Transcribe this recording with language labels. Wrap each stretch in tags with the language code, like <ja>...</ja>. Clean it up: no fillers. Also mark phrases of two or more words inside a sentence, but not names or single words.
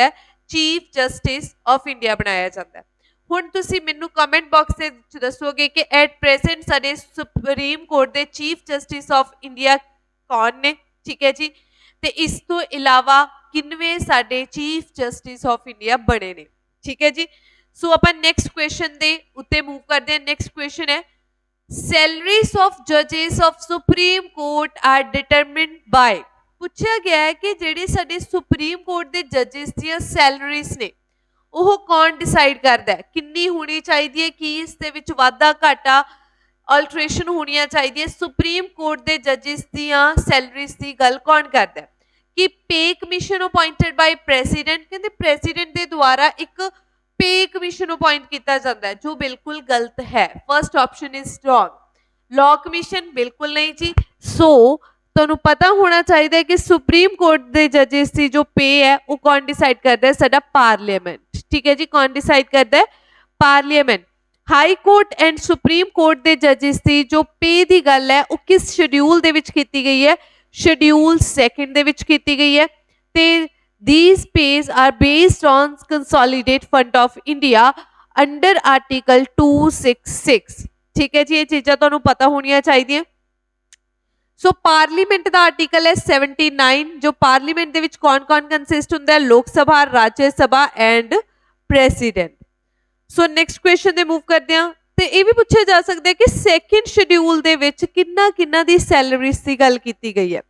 <pa>ਹੈ</pa> <en>Chief Justice of India</en> <pa>ਬਣਾਇਆ ਜਾਂਦਾ ਹੈ ਹੁਣ ਤੁਸੀਂ ਮੈਨੂੰ</pa> <en>comment box</en> <pa>ਦੇ ਵਿੱਚ ਦੱਸੋਗੇ ਕਿ</pa> <en>at present</en> <pa>ਸਾਡੇ ਸੁਪਰੀਮ ਕੋਰਟ ਦੇ ਚੀਫ</pa> <en>Justice of India</en> <pa>ਕੌਣ ਨੇ ਠੀਕ ਹੈ ਜੀ ਤੇ ਇਸ ਤੋਂ ਇਲਾਵਾ ਕਿੰਨਵੇਂ ਸਾਡੇ</pa> <en>Chief Justice of India</en> <pa>ਬਣੇ ਨੇ ਠੀਕ ਹੈ ਜੀ ਸੋ ਆਪਾਂ</pa> <en>next question</en> <pa>ਦੇ ਉੱਤੇ ਮੂਵ ਕਰਦੇ ਹਾਂ</pa> <en>next question</en> <pa>ਹੈ</pa> <en>salaries of judges of supreme court are determined by</en> <pa>ਪੁੱਛਿਆ ਗਿਆ ਹੈ ਕਿ ਜਿਹੜੇ ਸਾਡੇ ਸੁਪਰੀਮ ਕੋਰਟ ਦੇ ਜੱਜਸ ਦੀਆਂ ਸੈਲਰੀਜ਼ ਨੇ ਉਹ ਕੌਣ ਡਿਸਾਈਡ ਕਰਦਾ ਹੈ ਕਿੰਨੀ ਹੋਣੀ ਚਾਹੀਦੀ ਹੈ ਕੀ ਇਸ ਦੇ ਵਿੱਚ ਵਾਧਾ ਘਾਟਾ ਅਲਟਰੇਸ਼ਨ ਹੋਣੀਆਂ ਚਾਹੀਦੀਆਂ ਸੁਪਰੀਮ ਕੋਰਟ ਦੇ ਜੱਜਸ ਦੀਆਂ ਸੈਲਰੀਜ਼ ਦੀ ਗੱਲ ਕੌਣ ਕਰਦਾ ਹੈ</pa> <hi>कि</hi> <en>pay commission appointed by President,</en> <hi>कहते प्रेसिडेंट के द्वारा एक</hi> <en>pay commission</en> <hi>अपॉइंट किया जाता है, जो बिल्कुल गलत है।</hi> <en>First option is wrong. law commission</en> <hi>बिल्कुल नहीं जी। सो ਤੁਹਾਨੂੰ पता होना चाहिए कि सुप्रीम कोर्ट के जजेस की जो पे है वो कौन डिसाइड करता है, साडा पार्लीमेंट। ठीक है जी, कौन डिसाइड करता है, पार्लीमेंट। हाई कोर्ट एंड सुप्रीम कोर्ट के जजेस की जो पे की गल है वो किस शेड्यूल</hi> <pa>ਦੇ ਵਿਚ ਕੀਤੀ ਗਈ ਹੈ,</pa> <hi>शेड्यूल 2</hi> <pa>ਦੇ ਵਿਚ ਕੀਤੀ ਗਈ ਹੈ।</pa> <en>ते these pays are based on consolidated fund of India under article 266।</en> <hi>ठीक है जी, ये</hi> <pa>ਚੀਜ਼ਾਂ ਤੁਹਾਨੂੰ ਪਤਾ ਹੋਣੀਆਂ ਚਾਹੀਦੀਆਂ।</pa> <hi>सो पार्लीमेंट का आर्टिकल है 79, जो पार्लीमेंट</hi> <pa>ਦੇ ਵਿਚ ਕੌਣ ਕੌਣ ਕੰਸਿਸਟ ਹੁੰਦਾ ਹੈ,</pa> <hi>लोक सभा, राज्य सभा एंड प्रेसिडेंट। सो</hi> <en>next question</en> <hi>दे मूव करते हैं। तो ये भी पूछा जा सकता है कि सैकेंड शेड्यूल</hi> <pa>ਦੇ ਵਿਚ ਕਿੰਨਾ ਕਿੰਨਾ ਦੀ</pa> <hi>सैलरीज की गल की गई है।</hi>